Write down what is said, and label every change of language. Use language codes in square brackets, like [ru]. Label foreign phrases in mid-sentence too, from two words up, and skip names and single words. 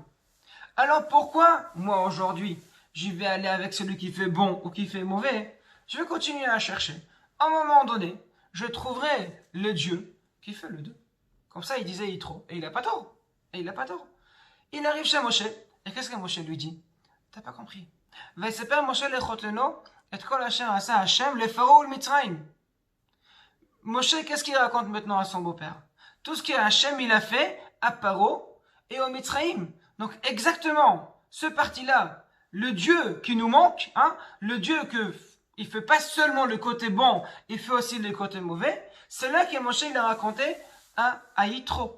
[fr] Alors pourquoi, moi aujourd'hui, je vais aller avec celui qui fait bon ou qui fait mauvais? Je vais continuer à chercher. À un moment donné, je trouverai le Dieu qui fait le deux. Comme ça, il disait Yitro. Et il n'a pas tort. Il arrive chez Moshe. Et qu'est-ce que Moshe lui dit? T'as pas compris. [he] ויספר משה לחתנו את כל אשר עשה השם ל פרעה ל מצרים. [fr] Moshe, qu'est-ce qu'il raconte maintenant à son beau-père? Tout ce que Hachem il a fait à Paro et au Mitzrayim. Donc exactement, ce parti-là, le Dieu qui nous manque, le Dieu il fait pas seulement le côté bon, il fait aussi le côté mauvais, c'est là que Moshe il a raconté à Yitro.